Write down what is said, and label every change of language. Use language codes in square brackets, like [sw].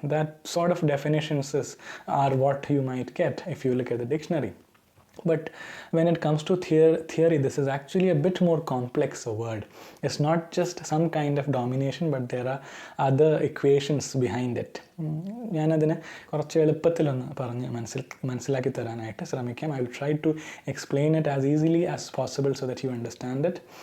[en] That sort of definitions are what you might get if you look at the dictionary. But when it comes to theory, this is actually a bit more complex a word. It's not just some kind of domination, but there are other equations behind it. [ml] ഞാനതിനെ കുറച്ച് എളുപ്പത്തിലൊന്ന് പറഞ്ഞ് മനസ്സിലാക്കി തരാനായിട്ട് ശ്രമിക്കാം. [en] I will try to explain it as easily as possible so that you understand it.